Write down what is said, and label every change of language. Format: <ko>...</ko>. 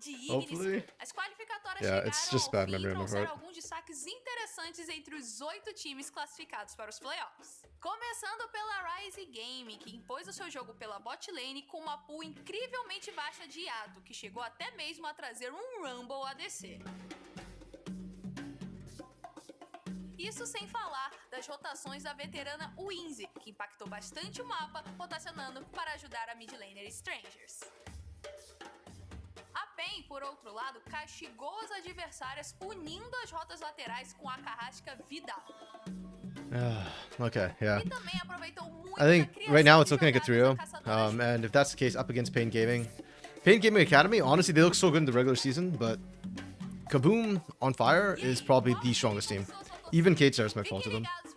<en>Hopefully. Yeah, it's just bad memory on my part.</en> <pt>Alguns destaques interessantes entre os 8 times classificados para os playoffs. Começando pela Rise Game, que impôs o seu jogo pela bot lane com uma pool incrivelmente baixa de hiato, que chegou até mesmo a trazer um Rumble ADC. Isso sem falar das rotações da veterana Winzy, que impactou bastante o mapa, rotacionando para ajudar a mid laner Strangers. A PEN, por outro lado, castigou as adversárias unindo as rotas laterais com a carrasca Vidal.</pt> <en>Okay, yeah.</en> <pt>E também aproveitou muito</pt> <en>I think right now it's looking like a trio. And if that's the case, up against Pain Gaming. Pain Gaming Academy, honestly, they look so good in the regular season, but KBM on fire is probably the strongest team. Even K-Stars might fall to them.</en>